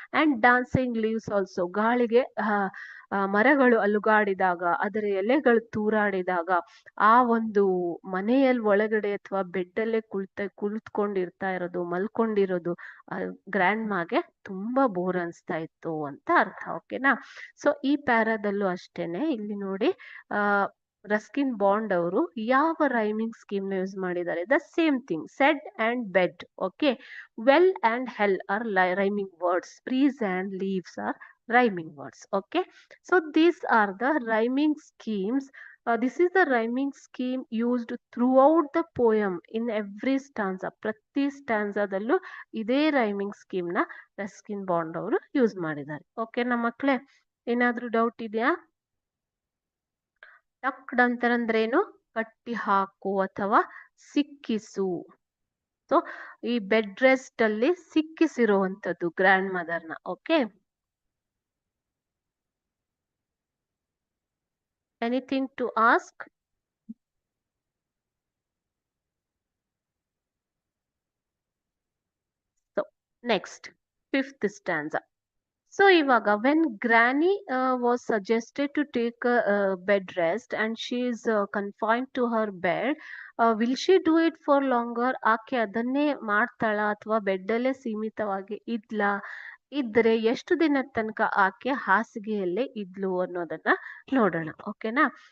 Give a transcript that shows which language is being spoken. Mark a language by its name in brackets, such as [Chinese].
[English] and dancing leaves also, [Kannada] ಗಾಳಿಗೆ ಮರಗಳು ಅಲುಗಾಡಿದಾಗ, ಅದರ ಎಲೆಗಳು ತೂರಾಡಿದಾಗ, ಆ ಒಂದು ಮನೆಯಲ್ಲಿ ಒಳಗಡೆ ಅಥವಾ ಬೆಡ್ಡಲ್ಲೇ ಕುಳಿತುಕೊಂಡಿರ್ತಾ ಇರೋದು, ಮಲ್ಕೊಂಡಿರೋದು ಗ್ರ್ಯಾಂಡ್ ಮಾಗೆ ತುಂಬಾ ಬೋರ್ ಅನ್ಸ್ತಾ ಇತ್ತು ಅಂತ ಅರ್ಥ. ಓಕೆನಾ? ಸೊ ಈ ಪ್ಯಾರಾದಲ್ಲೂ ಅಷ್ಟೇನೆ, ಇಲ್ಲಿ ನೋಡಿ ಆ ರಸ್ಕಿನ್ ಬಾಂಡ್ ಅವರು ಯಾವ ರೈಮಿಂಗ್ ಸ್ಕೀಮ್ ನ ಯೂಸ್ ಮಾಡಿದ್ದಾರೆ? [English] The same thing, said and bed. Okay, well and hell are rhyming words, breeze and leaves are rhyming words. Okay, so these are the rhyming schemes. This is the rhyming scheme used throughout the poem in every stanza. [Kannada] ಪ್ರತಿ ಸ್ಟಾನ್ಸಾದಲ್ಲೂ ಇದೇ rhyming scheme ನ Ruskin bond ಅವರು use ಮಾಡಿದ್ದಾರೆ. Okay ನಮ್ಮ ಮಕ್ಳೇ, ಏನಾದ್ರೂ doubt ಇದೆಯಾ? ಟಕ್ಡ್ ಅಂತಂದ್ರೇನು? ಕಟ್ಟಿ ಹಾಕು ಅಥವಾ ಸಿಕ್ಕಿಸು. ಸೊ ಈ ಬೆಡ್ ರೆಸ್ಟ್ ಅಲ್ಲಿ ಸಿಕ್ಕಿಸಿರುವಂತದ್ದು grand ಮದರ್ನ. [English] Okay, anything to ask? So next, fifth stanza. So ivaga, when granny was suggested to take a bed rest and she is confined to her bed, will she do it for longer? [Kannada] ಆಕೆ ಅದನ್ನೇ ಮಾಡ್ತಾಳ ಅಥವಾ ಬೆಡ್ಡಲ್ಲೇ ಸೀಮಿತವಾಗಿ ಇದ್ಲಾ? ಇದ್ರೆ ಎಷ್ಟು ದಿನದ ತನಕ ಆಕೆ ಹಾಸಿಗೆಯಲ್ಲೇ ಇದ್ಲು ಅನ್ನೋದನ್ನ ನೋಡೋಣ. ಓಕೆನಾ?